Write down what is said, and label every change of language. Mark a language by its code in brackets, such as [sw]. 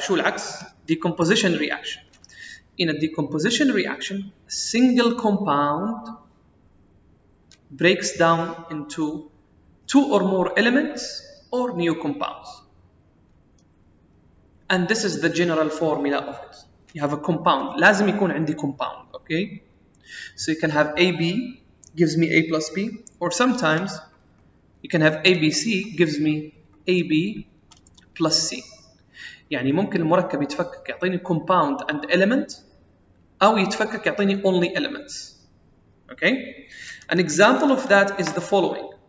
[ar] شو العكس? Decomposition reaction. [en] In a decomposition reaction, a single compound breaks down into two or more elements or new compounds. And this is the general formula of it. You have a compound. [ar] لازم يكون عندي compound, okay? [en] So you can have AB gives me A plus B, or sometimes you can have ABC gives me AB plus C. [ar] يعني ممكن المركب يتفكك يعطيني [en] compound and element [ar] أو يتفكك يعطيني [en] only elements. Okay? An example of that is the following.